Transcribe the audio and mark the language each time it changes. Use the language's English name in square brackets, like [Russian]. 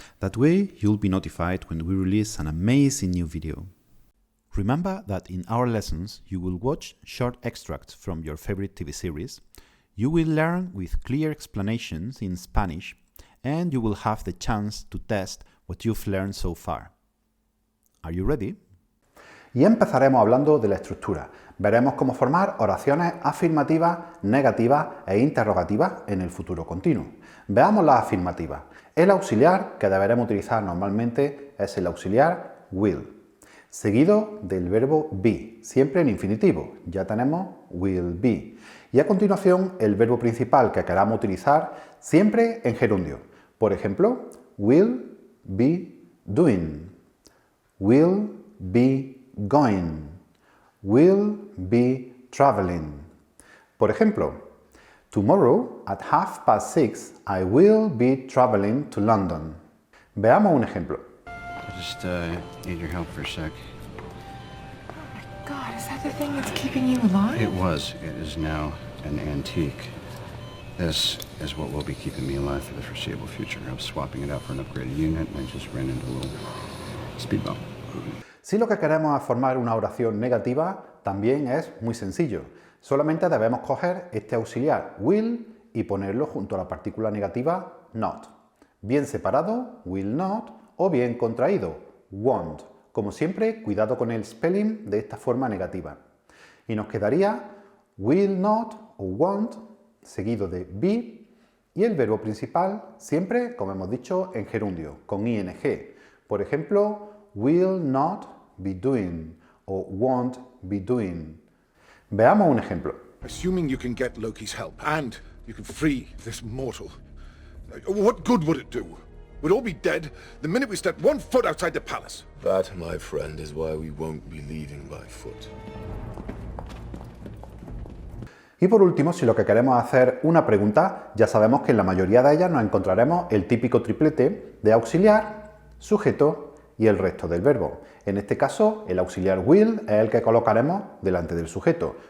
[English] That way you'll be notified when we release an amazing new video. Remember that in our lessons you will watch short extracts from your favorite TV series, you will learn with clear explanations in Spanish, and you will have the chance to test what you've learned so far. Are you ready? [Spanish] Y empezaremos hablando de la estructura. Veremos cómo formar oraciones afirmativas, negativas e interrogativas en el futuro continuo. Veamos las afirmativas. El auxiliar que deberemos utilizar normalmente es el auxiliar will, seguido del verbo be, siempre en infinitivo. Ya tenemos will be. Y a continuación el verbo principal que queramos utilizar siempre en gerundio. Por ejemplo, [English] will be doing, will be going, will be traveling. [Spanish] Por ejemplo, [English] tomorrow at 6:30 I will be traveling to London. [Spanish] Veamos un ejemplo. [English] I just need your help for a sec. God, is that the thing that's keeping you alive? It was. It is now an antique. This is what will be keeping me alive for the foreseeable future. I was swapping it out for an upgraded unit and I just ran into a little speed bump. [Spanish] Si lo que queremos es formar una oración negativa, también es muy sencillo. Solamente debemos coger este auxiliar will y ponerlo junto a la partícula negativa not. Bien separado, [English] will not, [Spanish] o bien contraído, won't. Como siempre, cuidado con el spelling de esta forma negativa. Y nos quedaría will not o won't, seguido de be, y el verbo principal siempre, como hemos dicho, en gerundio, con ing. Por ejemplo, [English] will not be doing [Spanish] o [English] won't be doing. [Spanish] Veamos un ejemplo. [English] Assuming you can get Loki's help and you can free this mortal, what good would it do? We'd all be dead the minute we stepped one foot outside the palace. That, my friend, is why we won't be leaving by foot. [Spanish] Y por último, si lo que queremos es hacer una pregunta, ya sabemos que en la mayoría de ellas nos encontraremos el típico triplete de auxiliar, sujeto y el resto del verbo. En este caso, el auxiliar will es el que colocaremos delante del sujeto.